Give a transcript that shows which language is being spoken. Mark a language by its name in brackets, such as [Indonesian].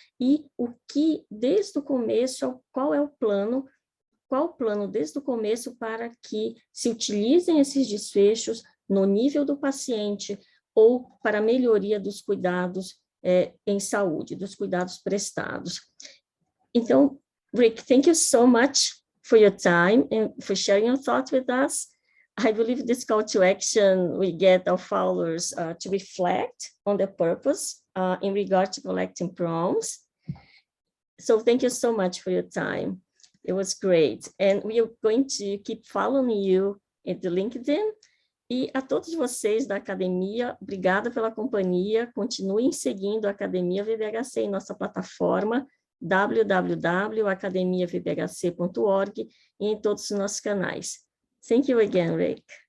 [Portuguese] e o que, desde o começo, qual o plano desde o começo para que se utilizem esses desfechos no nível do paciente ou para a melhoria dos cuidados em saúde, dos cuidados prestados. [English] Então, Rik, thank you so much for your time and for sharing your thoughts with us. I believe this call to action, we get our followers to reflect on the purpose in regard to collecting PROMs. So thank you so much for your time. It was great. And we are going to keep following you at the LinkedIn. [Portuguese] E a todos vocês da academia, obrigada pela companhia. Continuem seguindo a Academia VBHC em nossa plataforma www.academiavbhc.org e em todos os nossos canais. [English] Thank you again, Rik.